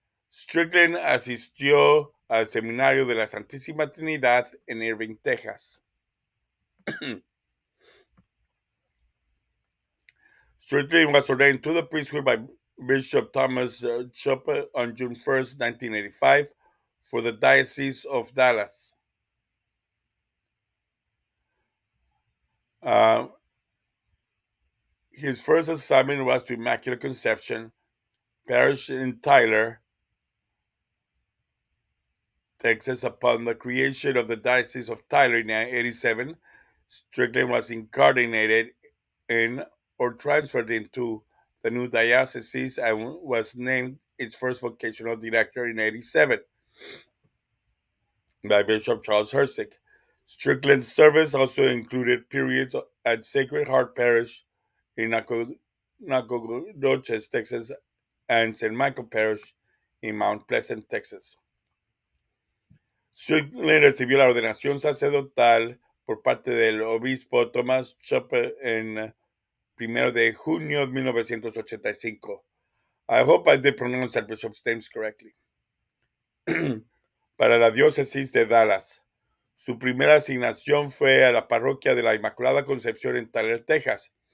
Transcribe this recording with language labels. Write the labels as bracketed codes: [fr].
[es] Strickland asistió al Seminario de la Santísima Trinidad en Irving, Texas. [en] Strickland was ordained to the priesthood by Bishop Thomas Chope on June 1st, 1985, for the Diocese of Dallas. His first assignment was to Immaculate Conception Parish in Tyler, Texas. Upon the creation of the Diocese of Tyler in 1987, Strickland was incarcerated in or transferred into the new diocese and was named its first vocational director in 1987 by Bishop Charles Hersig. Strickland's service also included periods at Sacred Heart Parish in Nacogdoches, Texas, and St. Michael Parish in Mount Pleasant, Texas. [es] Strickland recibió la ordenación sacerdotal por parte del obispo Thomas Chopper en 1 de junio de 1985. [en] I hope I did pronounce that bishop's names correctly. [es] Para la diócesis de Dallas. Su primera asignación fue a la parroquia de la Inmaculada Concepción en Tyler, Texas.